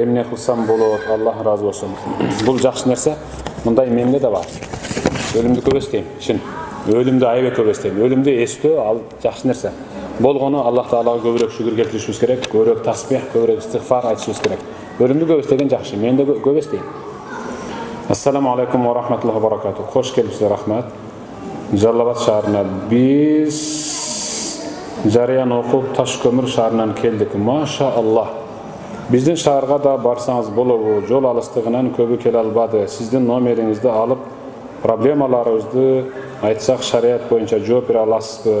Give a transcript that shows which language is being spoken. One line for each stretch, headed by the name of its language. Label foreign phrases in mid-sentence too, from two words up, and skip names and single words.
Kyrgyz: Эмне кылсам болот? Аллах разы болсун. Бул жакшы нерсе. Мындай менде да бар. Өлүмдү көп эстейм. Чын. Өлүмдү аябай көп эстейм. Өлүмдү эстөө ал жакшы нерсе. Болгону Аллах Таалага көбүрөөк шүгүр келтиришибиз керек, көбүрөөк тасбих, көбүрөөк истигфар айтышыбыз керек. Өлүмдү көп эстеген жакшы. Мен да көп эстейм.
Arabic: السلام عليكم ورحمة الله وبركاته.
Kyrgyz: Кош келипсиз, рахмат. Жаллабад шаарына биз жарыян окуп Ташкөмүр шаарынан келдик.
Arabic: ما شاء الله.
Kyrgyz: Биздин шаарга да барсаңыз болобу? Жол алыстыгынан көбү келе албады. Сиздин номериңизди алып, проблемаларыбызды айтсак шарият боюнча жооп бере аласызбы?